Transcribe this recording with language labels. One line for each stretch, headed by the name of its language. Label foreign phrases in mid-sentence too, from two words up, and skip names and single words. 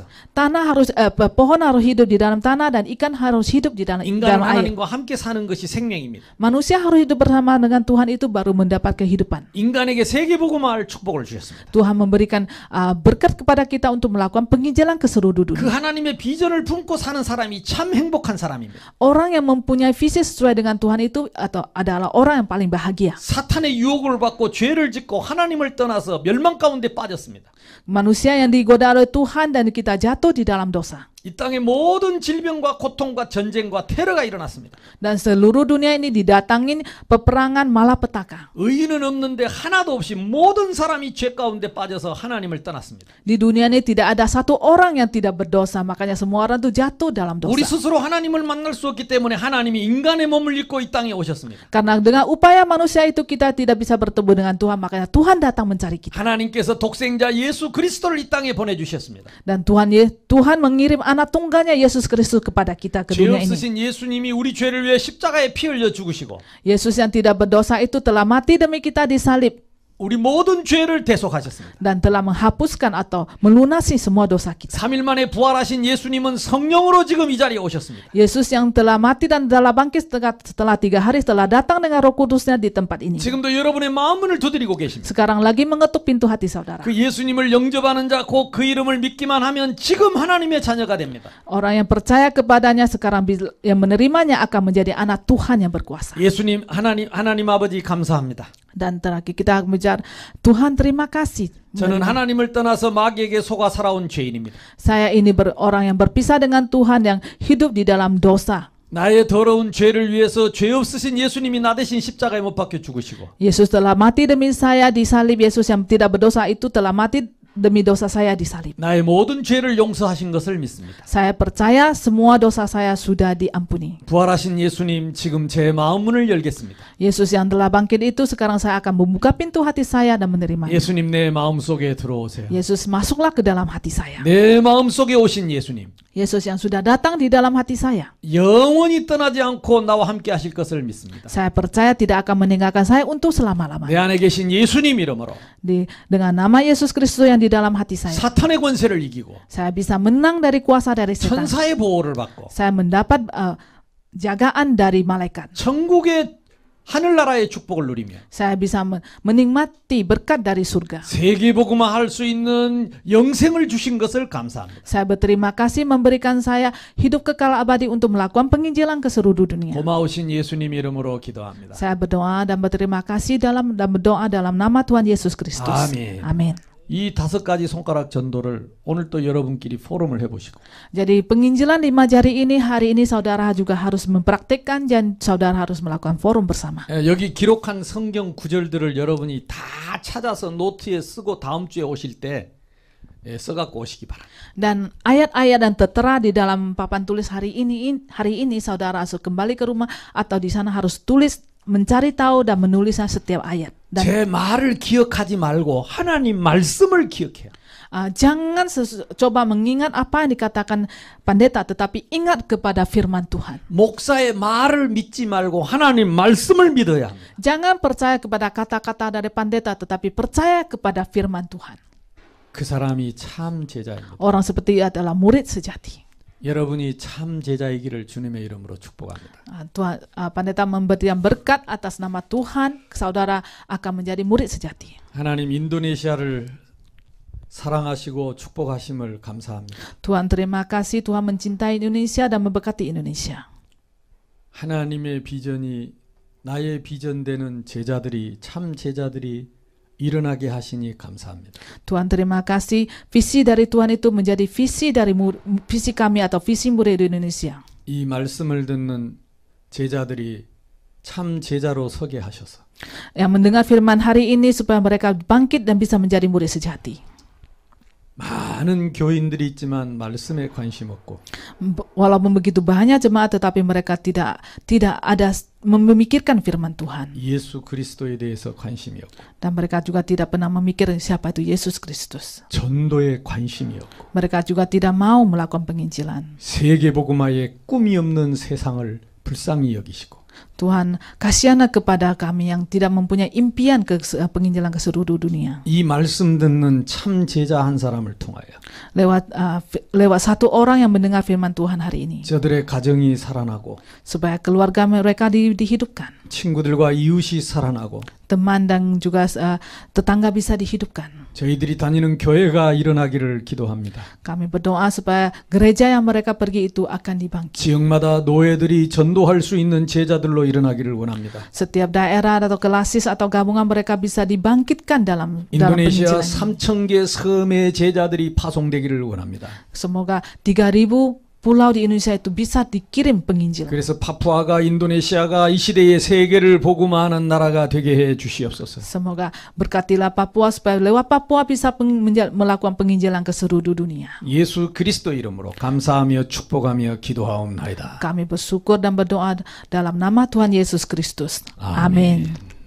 Indonesian: Tanah harus pohon harus hidup di dalam tanah dan ikan harus hidup di dalam
Korean: 인간은
Indonesian: air.
Korean: 하나님과 함께 사는 것이 생명입니다.
Indonesian: Manusia harus hidup bersama dengan Tuhan itu baru mendapat kehidupan.
Korean: 인간에게 세계복음화할 축복을 주셨습니다.
Indonesian: Tuhan memberikan berkat kepada kita untuk melakukan penginjilan ke seluruh
Korean: 그
Indonesian: dunia.
Korean: 하나님의 비전을 품고 사는 사람이 참 행복한 사람입니다.
Indonesian: Orang yang mempunyai visi sesuai dengan Tuhan itu adalah orang yang paling bahagia.
Korean: 사탄의 유혹을 받고 죄를 짓고 하나님을 떠나서 멸망 가운데 빠졌습니다.
Indonesian: Manusia yang digoda oleh Tuhan dan kita jatuh di dalam dosa.
Korean: 이 땅의 모든 질병과 고통과 전쟁과 테러가 일어났습니다.
Indonesian: Dan seluruh dunia ini didatangin peperangan malapetaka.
Korean: 의인은 없는데 하나도 없이 모든 사람이 죄 가운데 빠져서 하나님을 떠났습니다.
Indonesian: Di dunia ini tidak ada satu orang yang tidak berdosa, makanya semua orang itu jatuh dalam
Korean: 우리
Indonesian: dosa.
Korean: 스스로 하나님을 만날 수 없기 때문에 하나님이 인간의 몸을 입고 이 땅에 오셨습니다.
Indonesian: Karena dengan upaya manusia itu kita tidak bisa bertemu dengan Tuhan, makanya Tuhan datang mencari kita.
Korean: 하나님께서 독생자 예수 그리스도를 이 땅에 보내주셨습니다.
Indonesian: Dan Tuhan mengirim anak tunggalnya Yesus Kristus kepada kita ke
Korean: 죄
Indonesian: dunia ini.
Korean: 없으신 예수님이 우리 죄를 위해 십자가에 피 흘려 죽으시고
Indonesian: Yesus yang tidak berdosa itu telah mati demi kita disalib
Korean: 우리 모든 죄를 대속하셨습니다.
Indonesian: dan telah menghapuskan atau melunasi semua dosa kita.
Korean: 3일 만에 부활하신 예수님은 성령으로 지금 이 자리에 오셨습니다.
Indonesian: Yesus yang telah mati dan telah bangkit setelah 3 hari telah datang dengan Roh Kudusnya di tempat ini.
Korean: 지금도 여러분의 마음문을 두드리고 계십니다.
Indonesian: Sekarang lagi mengetuk pintu hati saudara.
Korean: 그 예수님을 영접하는 자, 곧 그 이름을 믿기만 하면 지금 하나님의 자녀가 됩니다.
Indonesian: Orang yang percaya kepadanya sekarang yang menerimanya akan menjadi anak Tuhan yang berkuasa.
Korean: 예수님, 하나님 아버지 감사합니다.
Indonesian: Dan terakhir kita mengucap Tuhan terima kasih.
Korean: 저는 하나님을 떠나서 마귀에게 속아 살아온 죄인입니다.
Indonesian: Saya ini orang yang berpisah dengan Tuhan yang hidup di dalam dosa.
Korean: 나의 더러운 죄를 위해서 죄 없으신 예수님이 나 대신 십자가에 못 박혀 죽으시고
Indonesian: Yesus telah mati demi saya disalib. Yesus yang tidak berdosa itu telah mati demi dosa saya disalib.
Korean: 나의 모든 죄를 용서하신 것을 믿습니다.
Indonesian: Saya percaya semua dosa saya sudah diampuni.
Korean: 부활하신 예수님, 지금 제 마음 문을 열겠습니다.
Indonesian: Yesus yang telah bangkit itu sekarang saya akan membuka pintu hati saya dan menerimanya.
Korean: 예수님 내 마음 속에 들어오세요.
Indonesian: Yesus masuklah ke dalam hati saya.
Korean: 내 마음 속에 오신 예수님,
Indonesian: Yesus yang sudah datang di dalam hati saya.
Korean: 영원히 떠나지 않고 나와 함께 하실 것을 믿습니다.
Indonesian: Saya percaya tidak akan meninggalkan saya untuk selama-lamanya.
Korean: 내 안에 계신 예수님 이름으로
Indonesian: Dengan nama Yesus Kristus yang di dalam hati saya.
Korean: 사탄의 권세를 이기고
Indonesian: Saya bisa menang dari kuasa dari setan.
Korean: 천사의 보호를 받고
Indonesian: Saya mendapat jagaan dari malaikat.
Korean: 천국의 하늘나라의 축복을 누리며
Indonesian: Saya bisa menikmati berkat dari surga.
Korean: 세계복음화 할 수 있는 영생을 주신 것을 감사합니다.
Indonesian: Saya berterima kasih memberikan saya hidup kekal abadi untuk melakukan penginjilan ke seluruh dunia.
Korean: 고마우신 예수님 이름으로 기도합니다.
Indonesian: Saya berdoa dan berterima kasih dan berdoa dalam nama Tuhan Yesus Kristus.
Korean: 아멘.
Indonesian: Amin.
Korean: 이 5가지 손가락 전도를 오늘 또 여러분끼리 포럼을 해보시고
Indonesian: Jadi penginjilan 5 jari ini hari ini saudara juga harus mempraktikkan dan saudara harus melakukan forum bersama.
Korean: 여기 기록한 성경 구절들을 여러분이 다 찾아서 노트에 쓰고 다음 주에 오실 때 써갖고 오시기 바랍니다.
Indonesian: Dan ayat-ayat dan tertera di dalam papan tulis hari ini saudara harus kembali ke rumah atau di sana harus tulis, mencari tahu dan menulisnya setiap ayat. Dan
Korean: 제 말을 기억하지 말고 하나님 말씀을 기억해요.
Indonesian: jangan coba mengingat apa yang dikatakan pendeta, tetapi ingat kepada firman Tuhan.
Korean: 목사의 말을 믿지 말고 하나님 말씀을 믿어야 합니다.
Indonesian: Jangan percaya kepada kata-kata dari pendeta, tetapi percaya kepada firman Tuhan.
Korean: 그 사람이 참 제자입니다.
Indonesian: Orang seperti itu adalah murid sejati.
Korean: 여러분이 참 제자이기를 주님의 이름으로 축복합니다.
Indonesian: Tuhan, pendeta memberikan berkat atas nama Tuhan, saudara akan menjadi murid sejati.
Korean: 하나님 인도네시아를 사랑하시고 축복하심을 감사합니다.
Indonesian: Tuhan terima kasih, Tuhan mencintai Indonesia dan memberkati Indonesia.
Korean: 하나님의 비전이 나의 비전되는 제자들이 참 제자들이 일어나게 하시니 감사합니다.
Indonesian: Tuhan terima kasih visi dari Tuhan itu menjadi visi dari visi kami atau visi murid Indonesia.
Korean: 이 말씀을 듣는 제자들이 참 제자로 서게 하셔서
Indonesian: Yang mendengar firman hari ini supaya mereka bangkit dan bisa menjadi murid sejati.
Korean: 많은 교인들이 있지만 말씀에 관심 없고
Indonesian: Walaupun begitu banyak jemaat tetapi mereka tidak ada memikirkan firman Tuhan.
Korean: 예수 그리스도에 대해서 관심이 없고
Indonesian: Dan mereka juga tidak pernah memikir siapa itu Yesus Kristus.
Korean: 전도에 관심이 없고
Indonesian: Mereka juga tidak mau melakukan penginjilan.
Korean: 세계복음화에 꿈이 없는 세상을 불쌍히 여기시고
Indonesian: Tuhan, kasihanlah kepada kami yang tidak mempunyai impian ke penginjilan ke seluruh dunia.
Korean: 이 말씀 듣는 참 제자 한 사람을 통하여
Indonesian: Lewat satu orang yang mendengar firman Tuhan hari ini,
Korean: 저들의 가정이 살아나고
Indonesian: supaya keluarga mereka dihidupkan,
Korean: 친구들과 이웃이 살아나고
Indonesian: teman dan juga tetangga bisa dihidupkan.
Korean: 저희들이 다니는 교회가 일어나기를 기도합니다.
Indonesian: Kami berdoa supaya gereja yang mereka pergi itu akan dibangkit.
Korean: 지역마다 노예들이 전도할 수 있는 제자들로 일어나기를 원합니다.
Indonesian: Setiap daerah atau kelasis atau gabungan mereka bisa dibangkitkan dalam
Korean: 인도네시아
Indonesian: penginjilan.
Korean: 3,000개 섬의 제자들이 파송되기를 원합니다.
Indonesian: Semoga 3.000 pulau di Indonesia itu bisa dikirim penginjilan.
Korean: 그래서 파푸아가 인도네시아가 이 시대의 세계를 복음화하는 나라가 되게 해 주시옵소서.
Indonesian: Semoga berkatilah Papua supaya lewat Papua bisa melakukan penginjilan ke seluruh dunia.
Korean: 예수 그리스도 이름으로 감사하며 축복하며 기도하옵나이다.
Indonesian: Kami bersyukur dan berdoa dalam nama Tuhan Yesus Kristus. Amin. Amin.